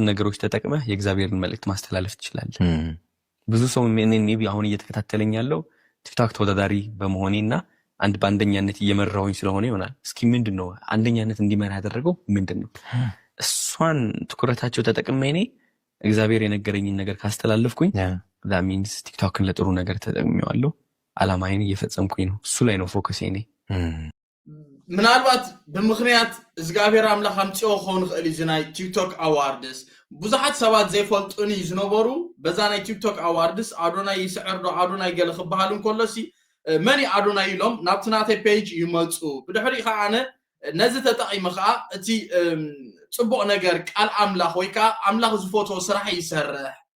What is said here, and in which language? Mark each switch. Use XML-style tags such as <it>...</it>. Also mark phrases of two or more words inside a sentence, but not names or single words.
<am>ነገሮች ተጠቅመህ የእግዚአብሔርን መልእክት ማስተላለፍ ትችላለህ ብዙ ሰው እኔን ሜቢ አሁን እየተከታተለኝ ያለው ቲክቶክ ተወዳዳሪ በመሆኔና አንድ በአንደኛነት እየመራሁኝ ስለሆነ ይሆናል እስኪ ምንድነው አንደኛነት እንዲመራ ያደረገው ምንድነው እሷን ትኩረታቸው ተጠቅሜ እኔ እግዚአብሔር የነገረኝን ነገር ካስተላለፍኩኝ</am> <en>that means</en> <am>ቲክቶክን ለጥሩ ነገር ተጠቅሜዋለሁ ዓላማዬን እየፈጸምኩኝ ነው እሱ ላይ ነው ፎከስ እኔ</am> <ti>ምናልባት ብምኽንያት እግዚአብሔር አምላኽ አምጪኦ ኾን ኽእል ዝናይ ቲክቶክ አዋርድስ ብዙሓት ሰባት ዘይፈልጡኒ ዝነበሩ በዛ ናይ ቲክቶክ አዋርድስ አዶናይ ይስዕር ዶ አዶናይ ገለ ክበሃል እንከሎሲ መኒ አዶናይ ኢሎም ናብቲ ናተይ ፔጅ ይመፁ ብድሕሪ ከዓ ኣነ ነዚ ተጠቒመ ከዓ እቲ ጽቡቕ ነገር ቃል አምላኽ ወይ ከዓ አምላኽ ዝፈትዎ ስራሕ ይሰርሕ</ti>